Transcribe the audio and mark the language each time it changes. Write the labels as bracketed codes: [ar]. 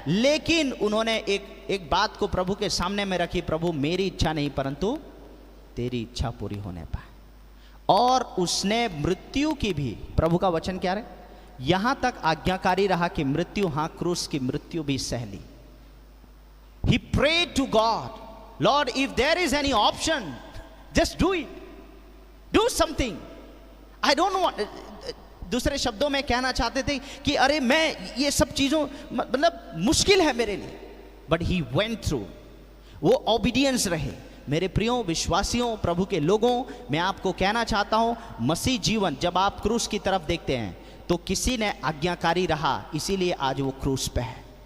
[hi] लेकिन उन्होंने एक बात को प्रभु के सामने में रखी, प्रभु मेरी इच्छा नहीं परंतु तेरी इच्छा पूरी होने पाए। और उसने मृत्यु की भी, प्रभु का वचन क्या है, यहां तक आज्ञाकारी रहा कि मृत्यु, हां, क्रूस की मृत्यु भी सह ली। [en] He prayed to God, Lord, if there is any option, just do it, do something. I don't know. [hi] दूसरे शब्दों में कहना चाहते थे कि अरे मैं ये सब चीजों, मतलब मुश्किल है मेरे लिए, [en] but he went through. [hi] वो ओबीडियंस रहे। मेरे प्रियो विश्वासियों, प्रभु के लोगों, मैं आपको कहना चाहता हूं, मसीह जीवन जब आप क्रूस की तरफ देखते हैं तो किसी ने आज्ञाकारी रहा, इसीलिए आज वो क्रूस पे है।